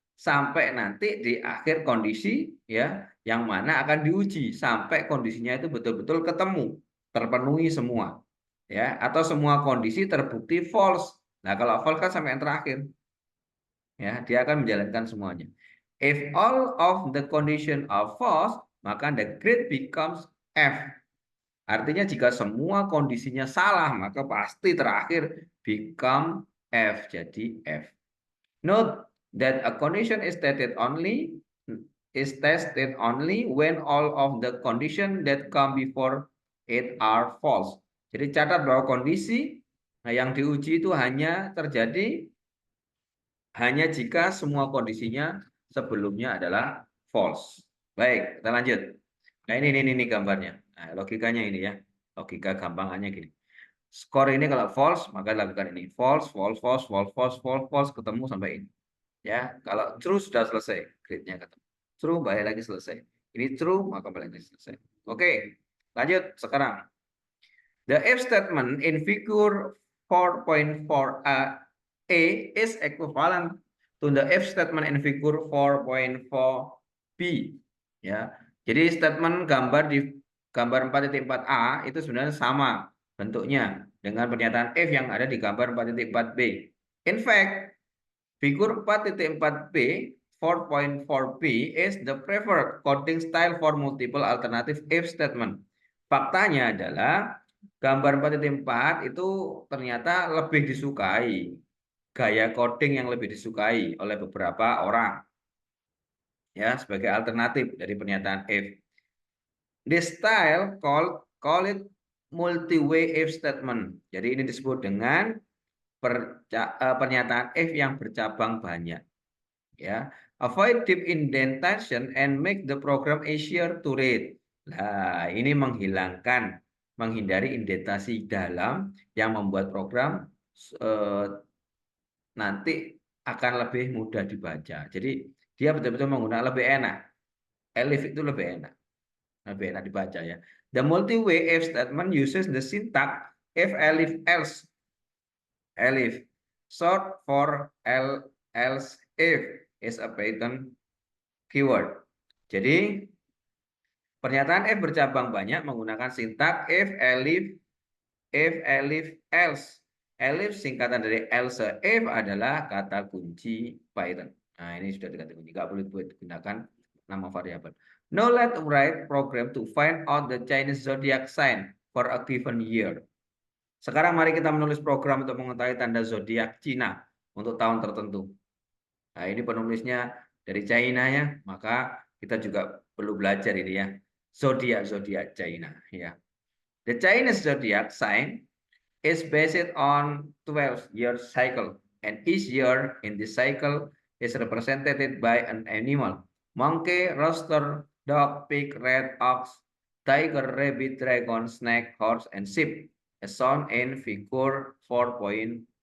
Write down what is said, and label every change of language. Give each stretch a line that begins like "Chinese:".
Indonesian: Sampai nanti di akhir kondisi, ya, yang mana akan diuji sampai kondisinya itu betul-betul ketemu, terpenuhi semua. Ya, atau semua kondisi terbukti false. Nah, kalau false kan sampai yang terakhir. Ya, dia akan menjalankan semuanya.
English: If all of the condition are false,
Indonesian: maka
English: the grade becomes F.
Indonesian: Artinya jika semua kondisinya salah, maka pasti terakhir
English: become
Indonesian: F, jadi F.
English: Note that a condition is tested only when all of the condition that come before it are false.
Indonesian: Jadi catat bahwa kondisi yang diuji itu hanya terjadi hanya jika semua kondisinya sebelumnya adalah false. Baik, kita lanjut. Nah, ini gambarnya. Nah, logikanya ini ya. Logika gampangannya gini. Skor ini kalau false, maka lakukan ini. False, false, false, false, false, false, false, ketemu sampai ini. Ya, kalau true sudah selesai, grade-nya ketemu. True balik lagi selesai. Ini true, maka balik lagi selesai. Oke, lanjut sekarang.
English: The if statement in figure 4.4a is equivalent to the if statement in figure 4.4b.
Indonesian: Ya, jadi statement gambar di gambar 4.4a itu sebenarnya sama bentuknya dengan pernyataan if yang ada di gambar 4.4b.
English: In fact, figure 4.4b 4.4b is the preferred coding style for multiple alternative if statement.
Indonesian: Faktanya adalah gambar 4.4 itu ternyata lebih disukai, gaya coding yang lebih disukai oleh beberapa orang ya sebagai alternatif dari pernyataan if.
English: This style call it multi-way if statement.
Indonesian: Jadi ini disebut dengan pernyataan if yang bercabang banyak.
English: Ya, avoid deep indentation and make the program easier to read.
Indonesian: Nah, ini menghindari indentasi dalam yang membuat program nanti akan lebih mudah dibaca. Jadi dia betul-betul menggunakan lebih enak. Elif itu lebih enak dibaca ya.
English: The multi-way if statement uses the syntax if elif else. Elif short for else if is a Python keyword.
Indonesian: Jadi pernyataan if bercabang banyak menggunakan sintak if elif else. Elif singkatan dari else if adalah kata kunci Python. Nah, ini sudah kata kunci, nggak boleh digunakan nama variabel.
English: Now let's write program to find out the Chinese zodiac sign for a given year.
Indonesian: Sekarang mari kita menulis program untuk mengetahui tanda zodiak Cina untuk tahun tertentu. Nah, ini penulisnya dari China ya, maka kita juga perlu belajar ini ya. Zodiak China ya.
English: The Chinese zodiac sign is based on 12-year cycle, and each year in this cycle is represented by an animal: monkey, rooster, dog, pig, rat, ox, tiger, rabbit, dragon, snake, horse, and sheep, as shown in figure 4.6.